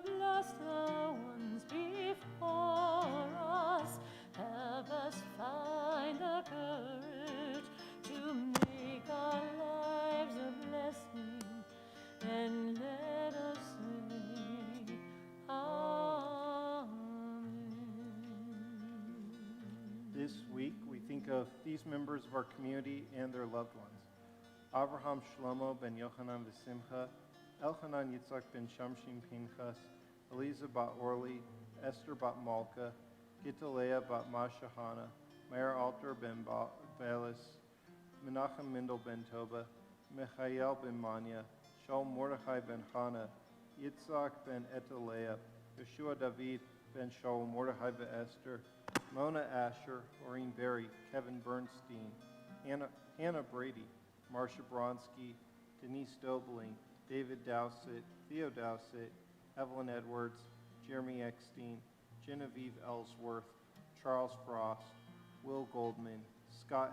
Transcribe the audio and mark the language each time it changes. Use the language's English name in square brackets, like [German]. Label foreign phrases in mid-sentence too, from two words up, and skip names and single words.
[English] blessed the ones before us, help us find the courage to make our lives a blessing, and let us say, Amen. This week we think of these members of our community and their loved ones. Avraham Shlomo ben Yochanan v'Simcha, Elchanan Yitzchak ben Shamshin Pinchas, Eliza bat Orli, Esther bat Malka, Gitalea bat Mashahana, Meir Alter ben Balis, Menachem Mendel ben Toba, Michael ben Manya, Shaul Mordechai ben Chana, Yitzhak ben Etalea, Yeshua David ben Shaul Mordechai ben Esther, Mona Asher, Maureen Berry, Kevin Bernstein, Hannah Brady, Marcia Bronsky, Denise Dobling, David Dowsett, Theo Dowsett, Evelyn Edwards, Jeremy Eckstein, Genevieve Ellsworth, Charles Frost, Will Goldman, Scott